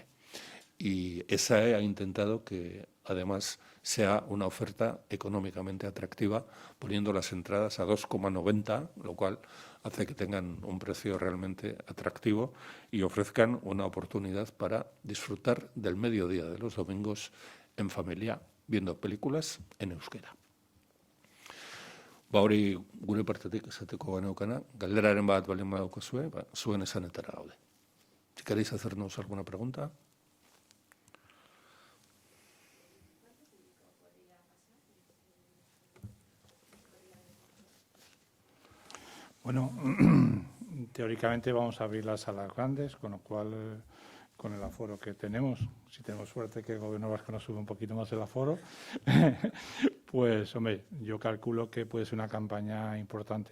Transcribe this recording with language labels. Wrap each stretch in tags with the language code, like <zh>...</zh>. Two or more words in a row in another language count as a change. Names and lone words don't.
<es>Y ESAE ha intentado que además sea una oferta económicamente atractiva, poniendo las entradas a 2,90, lo cual hace que tengan un precio realmente atractivo y ofrezcan una oportunidad para disfrutar del mediodía de los domingos en familia, viendo películas en euskera.</es> <eu>Hori gure partetik esateko geneukana, galderaren bat baldin badaukazue, zuen esanetara gaude.</eu> <es>Si queréis hacernos alguna pregunta. Bueno, teóricamente vamos a abrir las salas grandes, con lo cual, con el aforo que tenemos, si tenemos suerte que el Gobierno vasco nos sube un poquito más el aforo, pues, hombre, yo calculo que puede ser una campaña importante.</es>